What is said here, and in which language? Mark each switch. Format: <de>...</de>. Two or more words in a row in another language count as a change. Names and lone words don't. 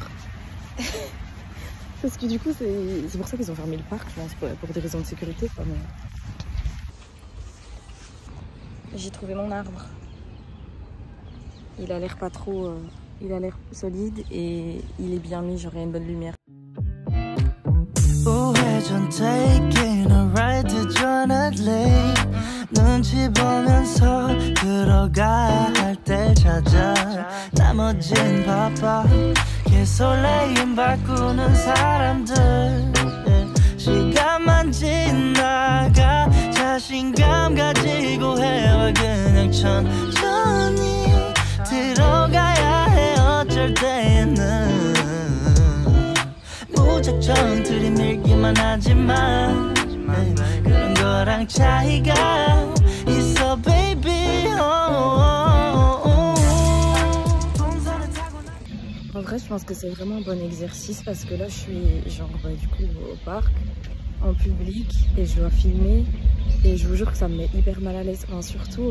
<fr>Parce que du coup, c'est pour ça qu'ils ont fermé le parc, je pense, pour des raisons de sécurité. Quoi, mais... J'ai trouvé mon arbre. Il a l'air pas trop... il a l'air solide et il est bien mis, j'aurai une bonne lumière.</fr> <ko>눈치 보면서 들어가 할 때 찾아 나머진 바빠 개설레임 바꾸는 사람들 시간만 지나가 자신감 가지고 해와 그냥 천천히 들어가야 해 어쩔 때는 무작정 들이밀기만 하지만 그런 거랑 차이가 있어 baby</ko> <fr>En vrai, je pense que c'est vraiment un bon exercice parce que là, je suis genre du coup au parc, en public et je dois filmer et je vous jure que ça me met hyper mal à l'aise.</fr>